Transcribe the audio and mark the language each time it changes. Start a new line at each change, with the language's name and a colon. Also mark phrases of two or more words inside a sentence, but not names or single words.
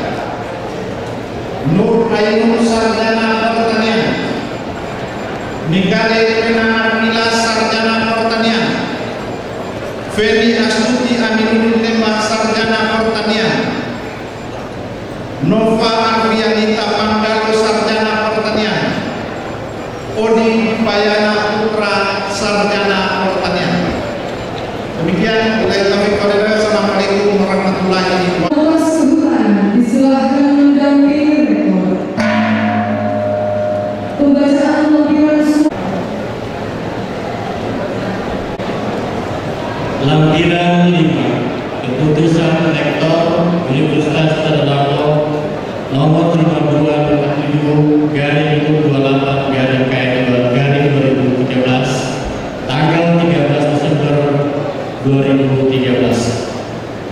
Indonesian: Nur Ainun sarjana pertanian, Nikale Penamila sarjana pertanian, Feni Astuti Aminuddin Lembah sarjana pertanian, Nova Arvianita Pandalo sarjana pertanian, Odi Payana Putra sarjana pertanian.
Arabic: Demikian, السلام عليكم ورحمة الله وبركاته.
Indonesian: Atas kebutuhan disilahkan mendampingi rektor. Pembacaan lampiran Lampiran 5 Keputusan Rektor Universitas Ternate nomor 52/28/KN2/2013 tanggal 13 Desember 2013.